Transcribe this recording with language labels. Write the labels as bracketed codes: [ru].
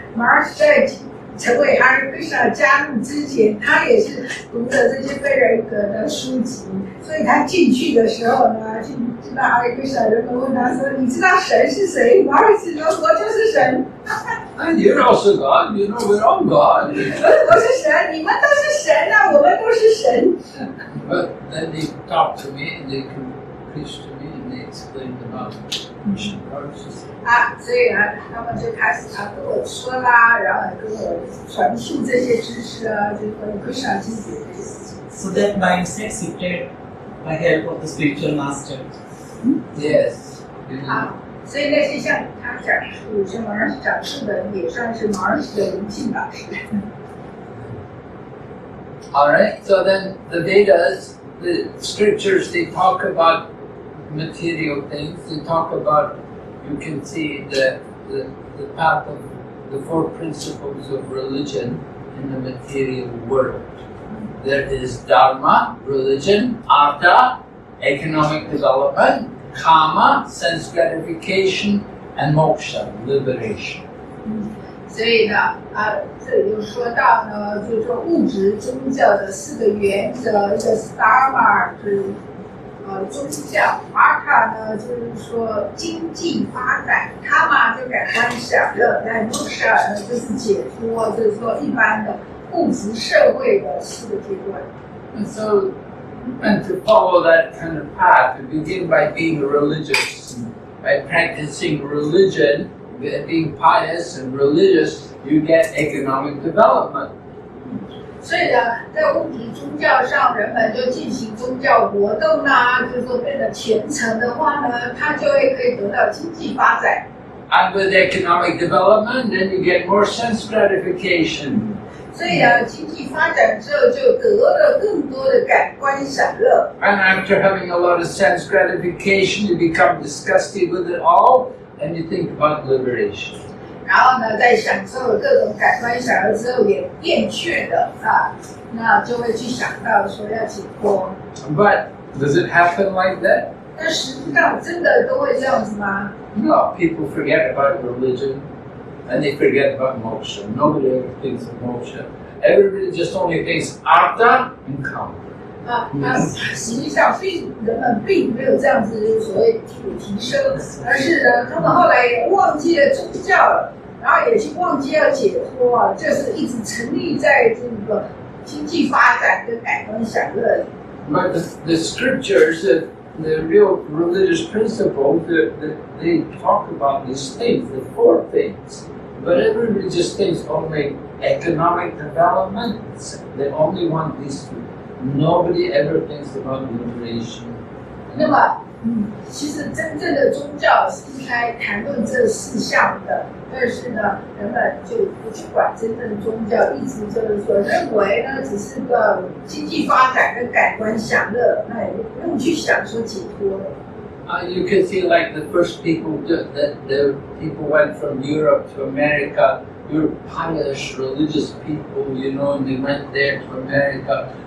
[zh] 马尔在成为哈里克斯纳加入之前，他也是读的这些非人格的书籍，所以他进去的时候呢，进到哈里克斯纳，人们问他说：“你知道神是谁？” 马尔说：“我就是神。” [en] And you're also God. You know, we're all God. [zh] 我是神，你们都是神啊，我们都是神。 [en] But then they talked to me and they preached to me and they explained about Krishna consciousness. [zh] 所以呢，他们就开始跟我说啦，然后跟我传述这些知识啊，就关于Krishna经典这些事情。 [en] So that mindset shifted by help of the spiritual master. Yes. [zh] 所以那些像他讲述，像马尔讲述的，也算是马尔的灵性老师。 [en] All right. So then the Vedas, the scriptures, they talk about material things. They talk about, you can see the path of the four principles of religion in the material world. There is Dharma, religion, Artha, economic development, Kama, sense gratification, and Moksha, liberation. [zh] 所以呢，这里就说到呢，就是说物质宗教的四个原则，一个是 Dharma， 是宗教 ，Artha 呢就是说经济发展 ，Kama 就感官享乐，但 Moksha 呢就是解脱，就是说一般的物质社会的四个阶段。 [en] And so, and to follow that kind of path, to begin by being religious, by practicing religion, being pious and religious, you get economic development. [zh] 所以呢，在物质宗教上，人们就进行宗教活动啦，就是说变得虔诚的话呢，他就会可以得到经济发展。 [en] And with economic development, then you get more sense gratification. [zh] 所以经济发展之后就得了更多的感官享乐。 [en] And after having a lot of sense gratification, you become disgusted with it all, and you think about liberation. [zh] 然后呢，在享受了各种感官享乐之后，也厌倦了那就会去想到说要解脱。 [en] But does it happen like that? [zh] 但实际上真的都会这样子吗？ [en] No, people forget about religion and they forget about moksha. Nobody ever thinks of moksha. Everybody just only thinks artha and kama. [zh] 实际上人们并没有这样子所谓提升，而是呢，他们后来也忘记了宗教了，然后也去忘记要解脱就是一直沉溺在这个经济发展跟感官享乐里。 [en] But the scriptures, the real religious principles, they talk about these things, the four things. But everybody just thinks only economic development. They only want these two. Nobody ever thinks about liberation. [zh] 那么，其实真正的宗教是应该谈论这四项的，但是呢，人们就不去管真正的宗教，一直就是说认为呢，只是个经济发展跟感官享乐，那也不用去想说解脱。 [en] You can see like the first people the people went from Europe to America. We were pious, religious people, and they went there to America.